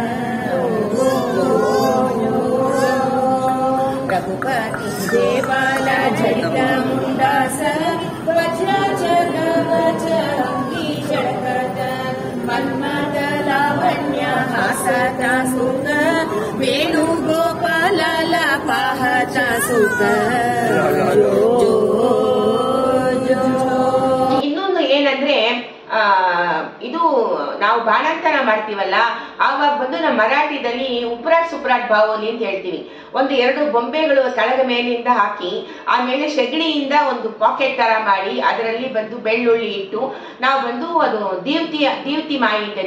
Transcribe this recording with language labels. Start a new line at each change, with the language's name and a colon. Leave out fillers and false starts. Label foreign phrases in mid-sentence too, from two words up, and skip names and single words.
Marathi: रघुपति देवाला जडित मुंडास वज्राचरवच अंगी जगत मन्मथ लावण्य हासता सुख वेणु गोपाल पाहता सुख.
Kannada: ಇನ್ನೊಂದು ಏನಂದ್ರೆ, ಇದು ನಾವು ಬಾಣಂತನ ಮಾಡ್ತೀವಲ್ಲ, ಆವಾಗ ಬಂದು ನಮ್ಮ ಮರಾಠಿದಲ್ಲಿ ಉಪ್ರಾಟ್ ಸುಪ್ರಾಟ್ ಬಾವೋಲಿ ಅಂತ ಹೇಳ್ತೀವಿ. 1-2 ಬೊಂಬೆಗಳು ಕೆಳಗ ಮೇಲಿಂದ ಹಾಕಿ ಆಮೇಲೆ ಸೆಗಣಿಯಿಂದ ಒಂದು ಪಾಕೆಟ್ ತರ ಮಾಡಿ ಅದರಲ್ಲಿ ಬಂದು ಬೆಳ್ಳುಳ್ಳಿ ಇಟ್ಟು ನಾವು ಬಂದು ಅದು ದೀವ್ತಿ ಮಾಯಿ ಅಂತ.